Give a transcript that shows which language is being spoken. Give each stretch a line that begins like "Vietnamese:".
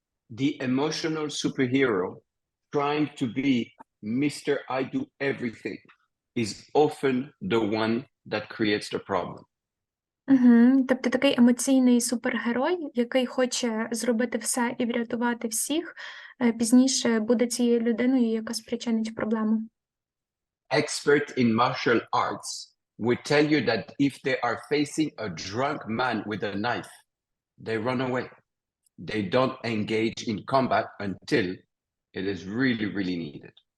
English: The emotional superhero trying to be Mr. I do everything is often the one that creates the problem.
Ukrainian: Тобто такий емоційний супергерой, який хоче зробити все і врятувати всіх, пізніше буде цією людиною, яка спричинить проблему.
English: Expert in martial arts would tell you that if they are facing a drunk man with a knife, they run away. They don't engage in combat until it is really, really needed.